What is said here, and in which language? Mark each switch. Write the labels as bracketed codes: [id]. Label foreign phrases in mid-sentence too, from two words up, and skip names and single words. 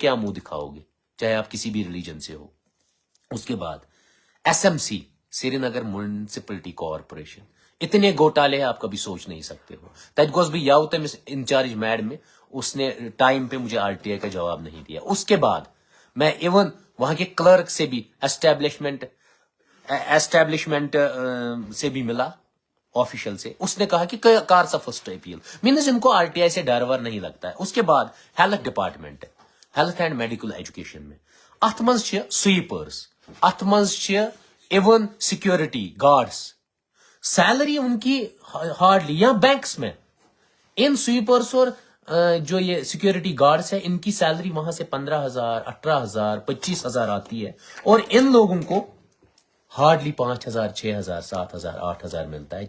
[hi] क्या मुंह दिखाओगे चाहे आप किसी भी रिलीजन से हो उसके बाद SMC श्रीनगर म्युनिसिपलिटी कॉर्पोरेशन इतने घोटाले आप कभी सोच नहीं सकते हो [ks] तज गोस भी याव तमिस [hi] इंचार्ज मैड में उसने टाइम पे मुझे RTI का जवाब नहीं दिया उसके बाद मैं इवन वहां के क्लर्क से भी एस्टेब्लिशमेंट से भी मिला ऑफिशियल से, उसने कहा कि कार सा [en] first appeal means [hi] इनको आरटीआई से डर वर नहीं लगता है। उसके बाद हेल्थ डिपार्टमेंट है, हेल्थ एंड मेडिकल एजुकेशन में [ks] अथ मज [hi] स्वीपर्स, [ks] अथ मज [en] even security guards, [hi] सैलरी उनकी हार्डली, या बैंक्स में इन स्वीपर्स और जो ये [en] security guards [hi] है इनकी सैलरी वहां से 15,000, 18,000, 25,000 आती है, और इन लोगों को हार्डली 5,000, 6,000, 7,000, 8,000 मिलता है।